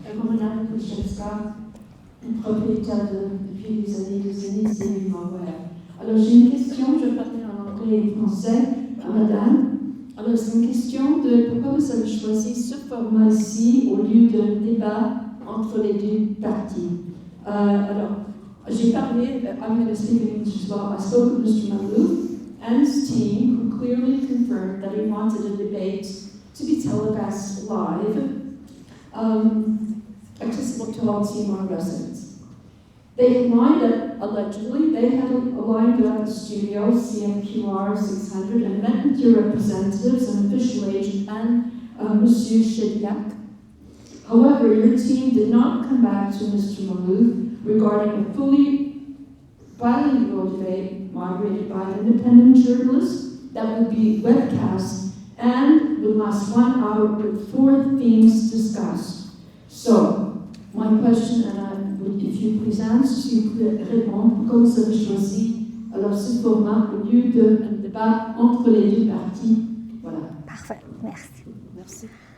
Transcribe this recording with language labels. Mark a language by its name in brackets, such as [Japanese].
[French] Madame Kuchevska, propriétaire depuis des années, c'est Ville-Mont-Royal. Alors j'ai une question, je parle en anglais et français à Madame. Alors c'est une question de pourquoi vous avez choisi ce format ici au lieu d'un débat entre les deux parties. Alors, j'ai parlé, [English] I'm going to speak in English as well. I spoke with Mr. Malou and his team who clearly confirmed that he wanted a debate to be telecast live, accessible to all Seymour residents. They had lined up, allegedly, they had lined up the studio, CMQR 600, and met with your representatives and official agent and Monsieur Shediak. However, your team did not come back to Mr. Malou regarding a fully bilingual debate moderated by an independent journalist that would be webcast and would last 1 hour with 4 themes discussed. So, my question, and if you please answer, [French] si vous pouvez répondre, pourquoi vous avez choisi alors ce format au lieu d'un débat entre les deux parties? Voilà. Parfait, merci. Merci.